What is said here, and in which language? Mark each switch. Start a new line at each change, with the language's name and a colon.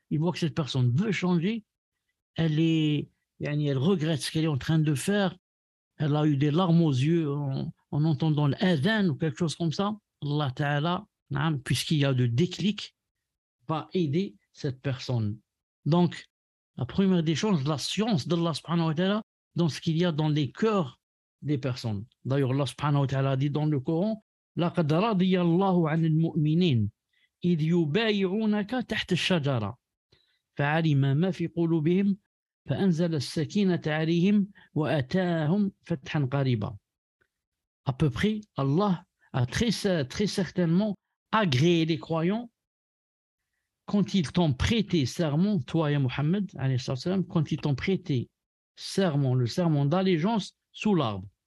French: Il voit que cette personne veut changer, elle regrette ce qu'elle est en train de faire, elle a eu des larmes aux yeux en entendant l'adhan ou quelque chose comme ça. Allah Ta'ala, puisqu'il y a de déclic, va aider cette personne. Donc, la première des choses, la science d'Allah subhanahu wa ta'ala dans ce qu'il y a dans les cœurs des personnes. D'ailleurs, Allah subhanahu wa ta'ala dit dans le Coran,
Arabic: لَقَدْ رَضِيَ اللَّهُ عَنِ الْمُؤْمِنِينَ إِذْ يُبَايِعُونَكَ تَحْتَ الشَّجَرَةِ فَعَلِمَ مَا فِي قُلُوبِهِمْ فَأَنزَلَ السَّكِينَةَ عَلَيْهِمْ وَأَتَاهُمْ فَتْحًا قَرِيبًا.
French: À peu près, Allah a très certainement agréé les croyants quand ils t'ont prêté serment, toi et Mohammed, quand ils t'ont prêté serment, le serment d'allégeance sous l'arbre.